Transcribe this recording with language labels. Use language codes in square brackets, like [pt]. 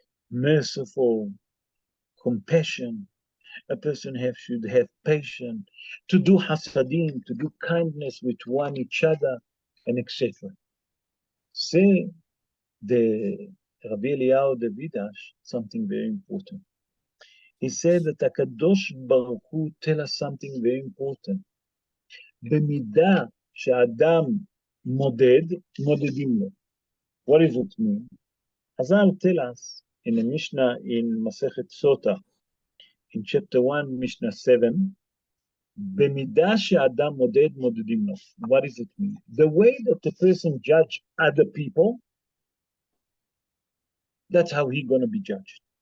[en] Merciful, compassion. A person should have patience, to do hasadim, to do kindness with one each other, and etc. Say the Rabbi Eliyahu Davidash something very important. He said that HaKadosh Baruch Hu tell us something very important. [he] במידה שאדם מודד, מודדים לו. [en] What does it mean? Hazal tell us in the Mishnah in Masechet Sota, in chapter 1, Mishnah 7, [he] במידה שאדם מודד, מודדים לו. [en] What does it mean? The way that the person judge other people, that's how he's going to be judged.